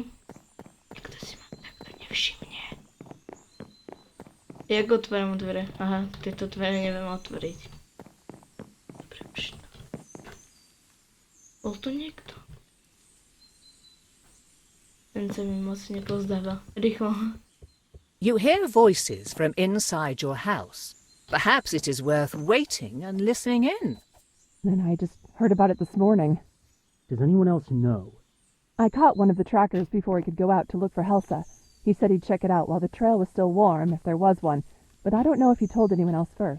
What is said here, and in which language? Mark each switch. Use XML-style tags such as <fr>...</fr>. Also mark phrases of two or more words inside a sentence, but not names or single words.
<sk>Niekto si ma takto nevšimne. Jak otváram dvere? Aha, tieto dvere neviem otvoriť. Dobre, už. Bol tu niekto? Ten sa mi moc nepozdáva. Rýchlo.</sk> <en>You hear voices from inside your house. Perhaps it is worth waiting and listening in. And I just heard about it this morning. Does anyone else know? I caught one of the trackers before he could go out to look for Helsa. He said he'd check it out while the trail was still warm, if there was one, but I don't know if he told anyone else first.</en>